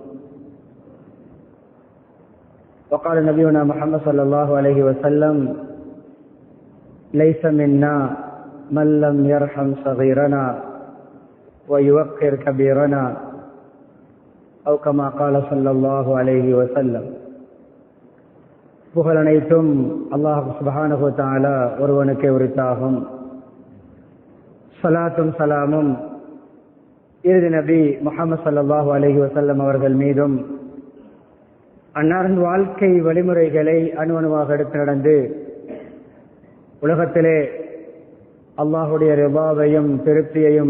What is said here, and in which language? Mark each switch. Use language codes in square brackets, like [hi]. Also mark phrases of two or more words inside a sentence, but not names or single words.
[ar] وقال نبينا محمد صلى الله عليه وسلم ليس منا من لم يرحم صغيرنا ويوقر كبيرنا أو كما قال صلى الله عليه وسلم. [ta] புகழ் அனைத்தும் [ar] الله سبحانه وتعالى [ta] ஒருவனுக்கே உரித்தாகும். ஸலாத்தும் சலாமும் இறுதி நபி முஹம்மது [ar] صلى الله عليه وسلم [ta] அவர்கள் மீதும் அன்னாரின் வாழ்க்கை வழிமுறைகளை அணுவணுவாக எடுத்து நடந்து உலகத்திலே அல்லாஹுடைய ரிபாவையும் திருப்தியையும்